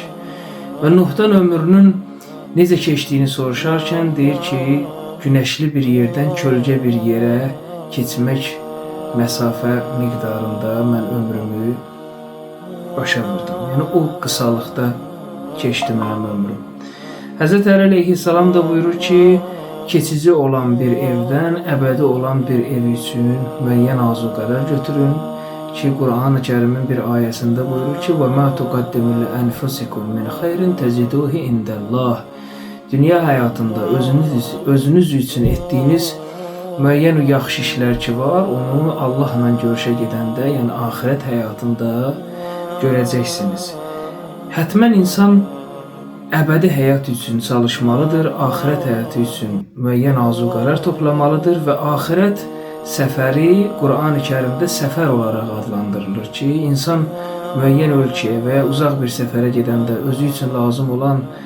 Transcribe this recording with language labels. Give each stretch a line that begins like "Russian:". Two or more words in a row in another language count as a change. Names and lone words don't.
Azerbaijani: Və Nuhdan ömrünün necə keçdiyini soruşarkən deyir ki, günəşli bir yerdən kölgə bir yerə keçmək məsafə miqdarında mən ömrümü başa vurdum. Yəni o qısalıqda keçdi mənim ömrüm. Həzrət Əli əleyhissalam da buyurur ki, keçici olan bir evdən əbədi olan bir ev üçün müəyyən azuqələr götürün. Ki, Qur'an-ı Kərimin bir ayəsində buyurur ki,
Arabic: وَمَا تُقَدِّمُ لِأَنْفُسِكُمْ مِنْ خَيْرٍ تَجِدُوهِ عِنْدَ اللّٰهِ.
Azerbaijani: Dünya həyatında özünüz üçün etdiyiniz müəyyən yaxşı işlər ki var, onu Allahla görüşə gedəndə, yəni axirət həyatında görəcəksiniz. Hətmən insan əbədi həyat üçün çalışmalıdır, axirət həyatı üçün müəyyən azuqələr toplamalıdır və axirət səfəri Qur'an-ı Kərimdə səfər olaraq adlandırılır ki, insan müəyyən ölkəyə və ya uzaq bir səfərə gedəndə özü üçün lazım olan